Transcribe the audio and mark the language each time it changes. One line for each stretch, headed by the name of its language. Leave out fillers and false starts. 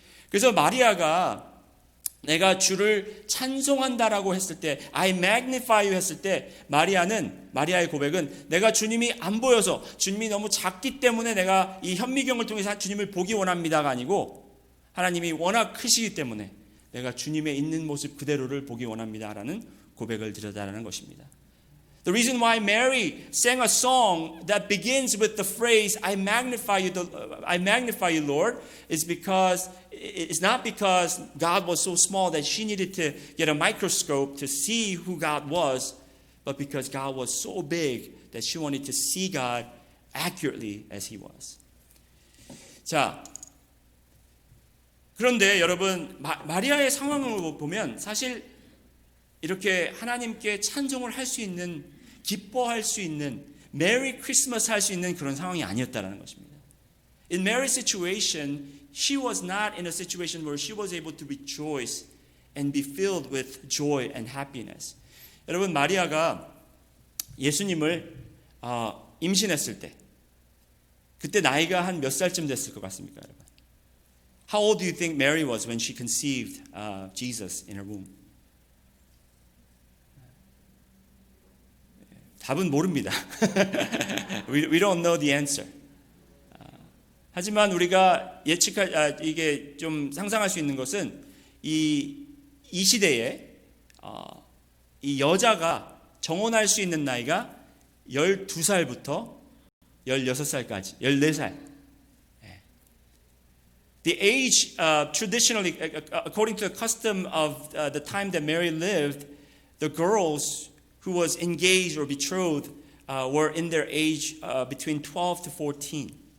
Korean: 그래서 마리아가 내가 주를 찬송한다라고 했을 때
English: I magnify you
Korean: 했을 때 마리아의 고백은 내가 주님이 안 보여서 주님이 너무 작기 때문에 내가 이 현미경을 통해서 주님을 보기 원합니다가 아니고 하나님이 워낙 크시기 때문에 내가 주님의 있는 모습 그대로를 보기 원합니다라는 고백을 드렸다는 것입니다.
English: The reason why Mary sang a song that begins with the phrase I magnify you, Lord, is because it's not because God was so small that she needed to get a microscope to see who God was, but because God was so big that she wanted to see God accurately as he was.
Korean: 자, 그런데 여러분 마리아의 상황을 보면 사실 이렇게 하나님께 찬송을 할 수 있는 기뻐할 수 있는 메리 크리스마스 할 수 있는 그런 상황이 아니었다는 것입니다.
English: In Mary's situation, she was not in a situation where she was able to rejoice and be filled with joy and happiness.
Korean: 여러분 마리아가 예수님을 임신했을 때 그때 나이가 한 몇 살쯤 됐을 것 같습니까, 여러분?
English: How old do you think Mary was when she conceived Jesus in her womb?
Korean: 답은 모릅니다.
English: We don't know the answer.
Korean: 하지만 우리가 이게 좀 상상할 수 있는 것은 이 시대에 이 여자가 정혼할 수 있는 나이가 12살부터 16살까지, 14살.
English: The age, traditionally, according to the custom of the time that Mary lived, the girls who was engaged or betrothed were in their age between 12 to 14.